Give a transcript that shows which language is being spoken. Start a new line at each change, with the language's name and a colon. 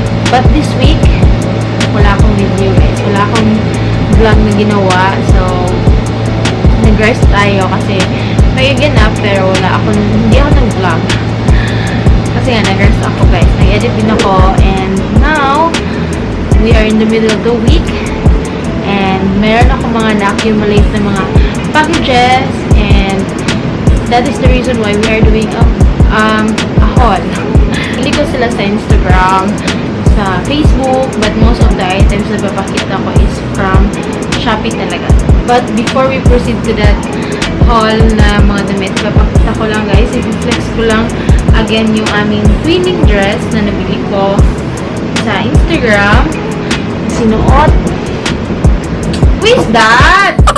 English: But this week,
Filipino: wala akong video guys. Wala akong vlog na ginawa. So, nag-rest tayo kasi may ganap pero hindi ako nag-vlog. Kasi nga, nag-rest ako guys. Nag-edit din ako.
English: And now, we are in the middle of the week.
Filipino: And meron ako mga na-accumulate na mga packages.
English: And that is the reason why we are doing a haul.
Filipino: Hindi ko sila sa Instagram, sa Facebook,
English: but most of the items
Filipino: na papakita ko is from Shopee talaga.
English: But before we proceed to that haul
Filipino: na mga damit, papakita ko lang guys, i-flex ko lang again yung aming twinning dress na nabili ko sa Instagram. Sinuot.
English: Who is that?